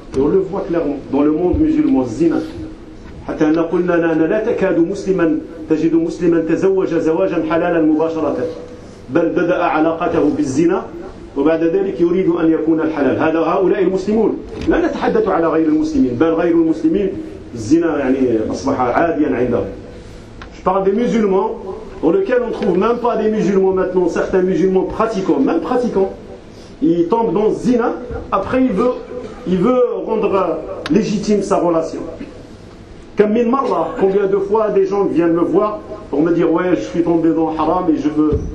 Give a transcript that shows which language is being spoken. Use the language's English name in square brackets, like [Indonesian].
[French] Et on le voit clairement dans le monde musulman, zina. [Arabic] حتى أن قلنا لا لا تكاد مسلما تجد مسلما تزوج زواجا حلالا مباشرة بل بدأ علاقته بالزنا وبعد ذلك يريد أن يكون الحلال. هذا هؤلاء المسلمون لا نتحدث على غير المسلمين بل غير المسلمين الزنا يعني أصبح عاديا عندهم. [French] Je parle des musulmans dans lequel on trouve même pas des musulmans maintenant, certains musulmans pratiquants, même pratiquants. Il tombe dans Zina, après il veut rendre légitime sa relation. Comme [Arabic] min marra, [French] combien de fois des gens viennent me voir pour me dire ouais, je suis tombé dans haram et je veux.